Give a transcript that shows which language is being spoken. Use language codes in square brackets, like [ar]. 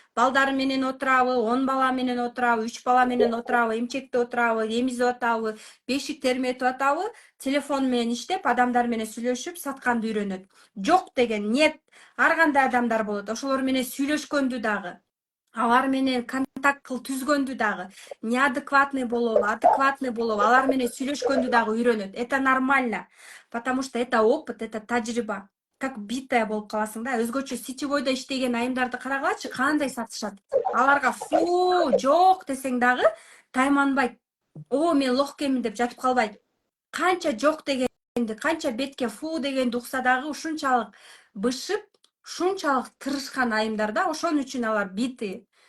[ky] Балдары менен отурабы, 10 бала менен отурабы, 3 бала менен отурабы, эмчекте отурабы, эмизип атабы, бешик терметип атабы, телефон менен иштеп, адамдар менен сүйлөшүп, сатканды үйрөнөт. Жок деген [ru] нет. [ky] Ар кандай адамдар болот. Ошолор менен сүйлөшкөндү дагы. Алар менен контакт түзгөндү дагы. Неадекватный болобу, адекватный болобу, алар менен сүйлөшкөндү дагы үйрөнөт. [ru] Это нормально, потому что это опыт, это [ky] тажрыйба. [ru] Как битая [ky] болуп каласың да. Өзгөчө сетевойдо иштеген айымдарды карагылачы, кандай сатышат. Аларга фу, жок десең дагы тайманбайт. О, мен лох экенмин деп жатып калбайт. Канча жок дегенди, канча бетке фу дегенди укса дагы ушунчалык бышып, ушунчалык тырышкан айымдар да, ошон үчүн алар битый.